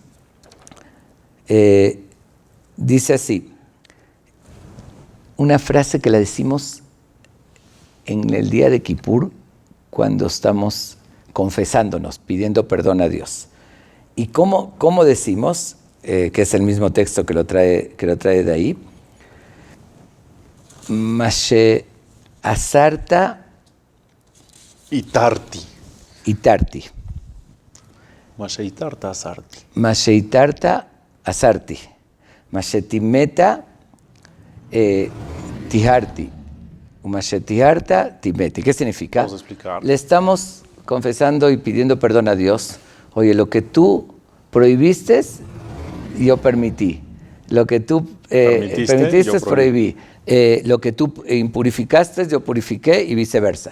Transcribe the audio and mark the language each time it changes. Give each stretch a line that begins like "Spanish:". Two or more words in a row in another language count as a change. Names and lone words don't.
Spanish: dice así, una frase que la decimos en el día de Kippur cuando estamos confesándonos, pidiendo perdón a Dios. ¿Y cómo decimos? Que es el mismo texto que lo trae de ahí.
Hebrew: מה שאסרת התרתי. התרתי. מה שהתרת אסרתי. מה שהתרת אסרתי. מה שטמאת טהרתי. מה שטהרת טמאתי.
Spanish: ¿Qué significa? Vamos a explicar. Le estamos confesando y pidiendo perdón a Dios. Oye, lo que tú prohibiste, yo permití. Lo que tú permitiste, yo prohibí. Lo que tú impurificaste, yo purifiqué y viceversa.